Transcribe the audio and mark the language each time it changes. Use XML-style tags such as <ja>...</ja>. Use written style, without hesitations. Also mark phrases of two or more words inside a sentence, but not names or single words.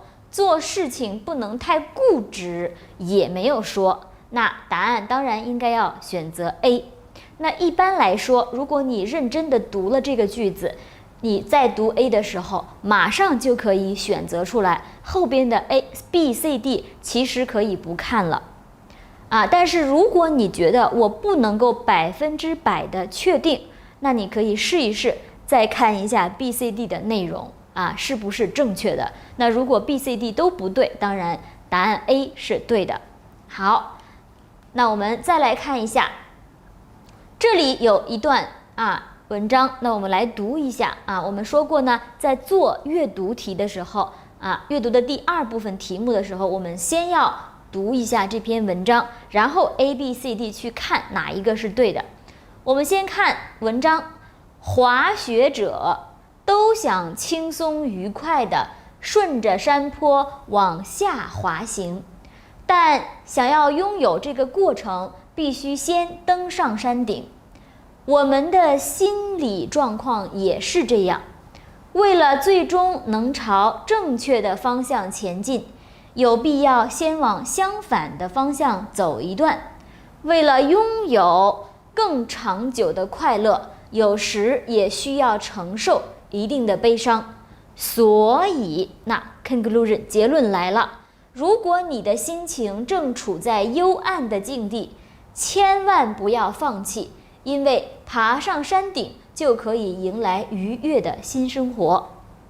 <zh>做事情不能太固執，也沒有說。那答案當然應該要選擇 A。那一般來說，如果你認真的讀了這個句子，你在讀 A 的時候馬上就可以選擇出來，後邊的 A、B、C、D 其實可以不看了但是如果你覺得我不能夠100%的確定，那你可以試一試再看一下 B、C、D 的內容是不是正確的。那如果 B、C、D 都不對，当然答案 A 是对的。好，那我們再來看一下，這裡有一段文章，那我們來讀一下我們說過呢，在做閱讀題的時候閱讀的第2部分題目的時候，我們先要讀一下這篇文章，然後 A、B、C、D 去看哪一個是對的。我們先看文章，滑雪者都想輕鬆愉快地順着山坡往下滑行，但想要擁有這個過程，必須先登上山頂。我們的心理狀況也是這樣，為了最終能朝正確的方向前進，有必要先往相反的方向走一段。為了擁有更長久的快樂，有時也需要承受一定的悲傷。所以那 conclusion 結論來了，如果你的心情正處在幽暗的境地，千萬不要放棄，因為爬上山頂就可以迎來愉悅的新生活。</zh>